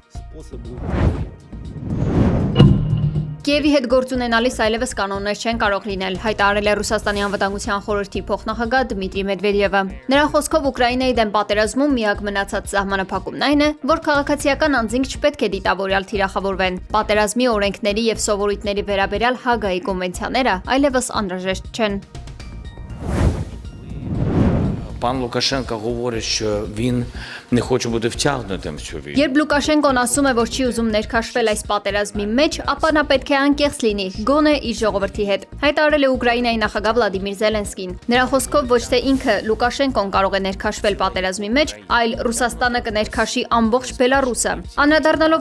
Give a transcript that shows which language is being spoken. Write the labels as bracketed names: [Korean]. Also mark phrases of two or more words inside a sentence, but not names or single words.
[Armenian] Կիևի հետ գործ ունենալիս այլևս կանոններ չեն կարող լինել, հայտարարել է Ռուսաստանի անվտանգության խորհրդի փոխնախագահ Դմիտրի Մեդվեդևը։ Նրա խոսքով Ուկրաինայի դեմ պատերազմում միակ մնացած սահմանափակումն այն է, որ քաղաքացիական անձինք չպետք է դիտավորյալ թիրախավորվեն։ Պատերազմի օրենքների եւ սովորույթների վերաբերյալ Հագայի կոնվենցիաները այլևս անհրաժեշտ չեն։ [Ukrainian] Пан Лукашенко говорить, що він не хоче бути втягнутим в цю війну. [Armenian] Երբ Լուկաշենկոն ասում է, որ չի ուզում ներքաշվել այս պատերազմի մեջ, ապա նա պետք է անկեղծ լինի, գոնե իր ժողովրդի հետ։ Հայտարարել է Ուկրաինայի նախագահ Վլադիմիր Զելենսկին։ Նրա խոսքով ոչ թե ինքը Լուկաշենկոն կարող է ներքաշվել պատերազմի մեջ, այլ Ռուսաստանը կներքաշի ամբողջ Բելարուսը։ Անդրադառնալով